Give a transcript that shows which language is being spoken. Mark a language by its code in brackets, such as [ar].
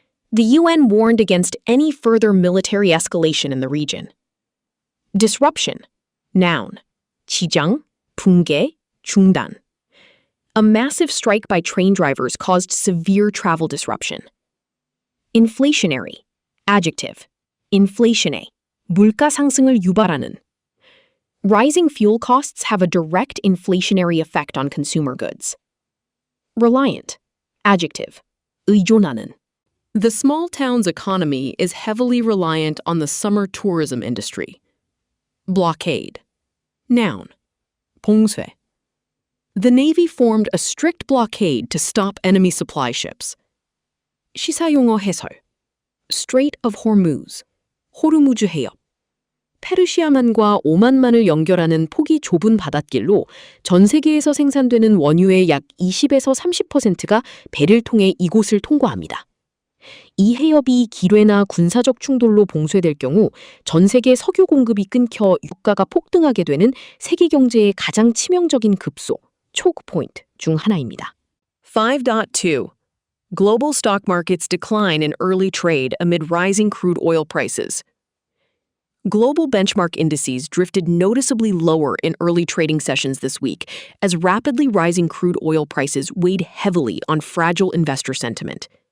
[en] The UN warned against any further military escalation in the region. Disruption. Noun. [ko] 지장, 붕괴, 중단. [en] A massive strike by train drivers caused severe travel disruption. Inflationary. Adjective. [ko] inflation에. 물가 상승을 유발하는. [en] Rising fuel costs have a direct inflationary effect on consumer goods. Reliant. Adjective. [ko] 의존하는. [en] The small town's economy is heavily reliant on the summer tourism industry. Blockade. Noun. [ko] 봉쇄. [en] The Navy formed a strict blockade to stop enemy supply ships. [ko] 시사용어 해설. Strait of Hormuz. 호르무즈 해협. 페르시아만과 오만만을 연결하는 폭이 좁은 바닷길로 전 세계에서 생산되는 원유의 약 20에서 30%가 배를 통해 이곳을 통과합니다. 이 해협이 기뢰나 군사적 충돌로 봉쇄될 경우 전 세계 석유 공급이 끊겨 유가가 폭등하게 되는 세계 경제의 가장 치명적인 급소, 초크 포인트 중 하나입니다. [en] 5.2 Global stock markets decline in early trade amid rising crude oil prices. Global benchmark indices drifted noticeably lower in early trading sessions this week as rapidly rising crude oil prices weighed heavily on fragile investor sentiment.